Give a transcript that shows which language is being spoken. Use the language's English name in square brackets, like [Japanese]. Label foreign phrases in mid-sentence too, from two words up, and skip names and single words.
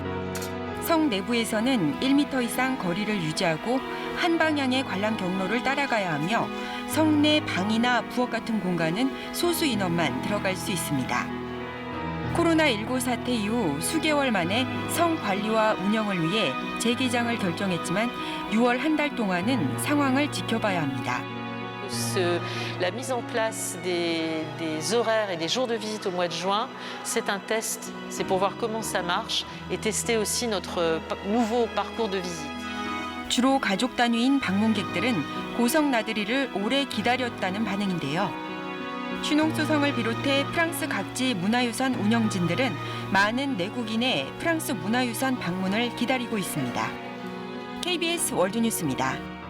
[Korean] 성 내부에서는 1m 이상 거리를 유지하고 한 방향의 관람 경로를 따라가야 하며 성 내 방이나 부엌 같은 공간은 소수 인원만 들어갈 수 있습니다. 코로나19 사태 이후 수개월 만에 성 관리와 운영을 위해 재개장을 결정했지만 6월 한 달 동안은 상황을 지켜봐야 합니다. [French] La mise en place des horaires et des jours de visite au mois de juin, c'est un test, c'est pour voir comment ça marche et tester aussi notre nouveau parcours de visite. [Korean] 주로 가족 단위인 방문객들은 고성 나들이를 오래 기다렸다는 반응인데요. 슈농소성을 비롯해 프랑스 각지 문화유산 운영진들은 많은 내국인의 프랑스 문화유산 방문을 기다리고 있습니다. KBS 월드뉴스입니다.